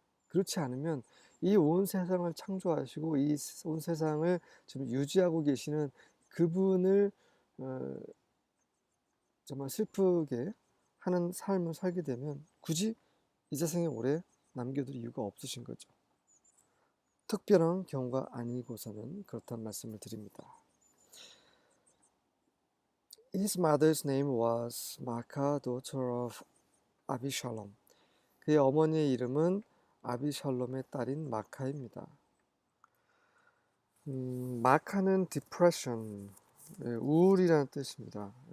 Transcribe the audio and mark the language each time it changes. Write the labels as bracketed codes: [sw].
[ko] 그렇지 않으면 이 온 세상을 창조하시고 이 온 세상을 지금 유지하고 계시는 그분을 정말 슬프게 하는 삶을 살게 되면 굳이 이 세상에 오래 남겨둘 이유가 없으신 거죠. 특별한 경우가 아니고서는 그렇다는 말씀을 드립니다. [en] His mother's name was Maacah, daughter of Abishalom. [ko] 그의 어머니의 이름은 아비샬롬의 딸인 마카입니다. 마카는 depression, 우울이라는 뜻입니다.